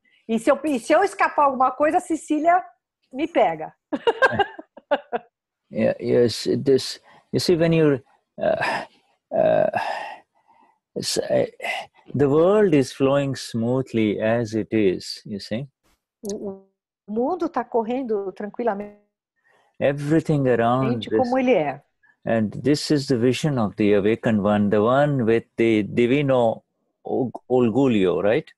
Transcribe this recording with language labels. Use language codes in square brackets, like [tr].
[pt] E se eu escapar alguma coisa, a Cecília me pega. [en] Yes, this, you see, when you the world is flowing smoothly as it is, you see. O [pt] O mundo está correndo tranquilamente [en] everything around this. [pt] como ele é. [en] And this is the vision of the awakened one, the one with the divino orgulho, right?